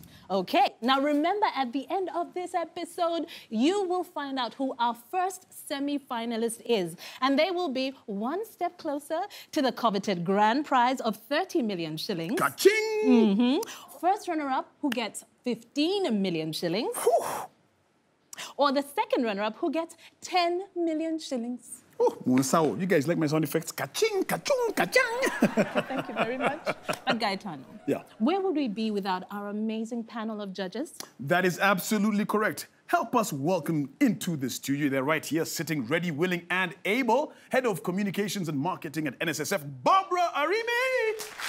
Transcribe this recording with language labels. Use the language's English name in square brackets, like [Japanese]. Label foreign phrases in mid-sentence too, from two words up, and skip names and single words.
[English] Okay, now remember, at the end of this episode, you will find out who our first semi-finalist is, and they will be one step closer to the coveted grand prize of 30 million shillings. Ka-ching! First runner-up who gets 15 million shillings. Or the second runner-up who gets 10 million shillings. Oh, Munsao, you guys like my sound effects? Ka-ching, ka-chung, ka-chang. Thank you very much. But Gaetano, yeah, where would we be without our amazing panel of judges? That is absolutely correct. Help us welcome into the studio. They're right here, sitting ready, willing, and able. Head of Communications and Marketing at NSSF, Barbara Arime.